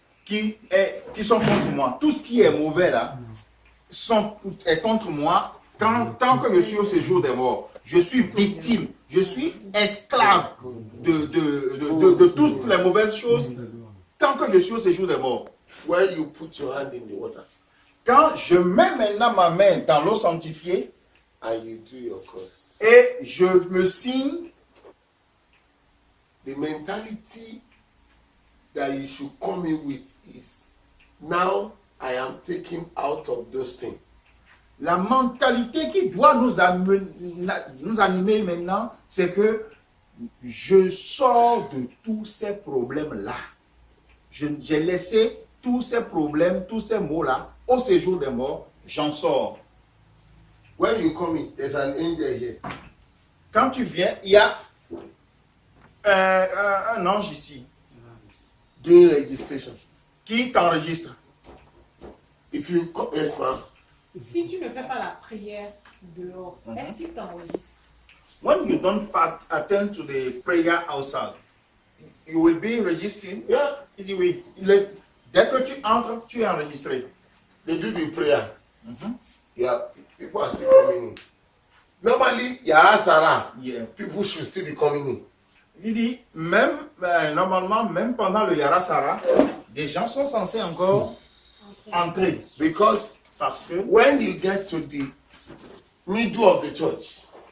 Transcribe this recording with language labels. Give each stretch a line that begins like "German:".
French: Qui sont contre moi. Tout ce qui est mauvais là est contre moi tant que je suis au séjour des morts. Je suis victime, je suis esclave de toutes les mauvaises choses tant que je suis au séjour des morts.
English: When you put your hand in the water
French: Quand je mets maintenant ma main dans l'eau sanctifiée
English: and you do your cross,
French: et je me signe,
English: the mentality that you should come in with is, now I am taken out of those things.
French: la mentalité qui doit nous animer maintenant, c'est que je sors de tous ces problèmes-là. J'ai laissé tous ces problèmes, tous ces maux-là au séjour des morts, j'en sors.
English: When you come in, there's an angel here.
French: Quand tu viens, il y a un ange ici
English: Doing registration.
French: qui t'enregistre.
English: If you come, yes, ma'am.
French: Si tu ne fais pas la prière dehors, est-ce qu'il t'enregistre?
English: When you don't attend to the prayer outside, you will be registering. Yeah,
French: Dès que tu entres, tu es enregistré.
English: they do the prayer. Yeah, people are still coming in. Normally, Sarah, Yeah. people should still be coming in.
French: Il dit, même, normalement, même pendant le Yarasara, des gens sont censés encore entrer.
English: Because
French: Parce que
English: when you get to the middle of the church,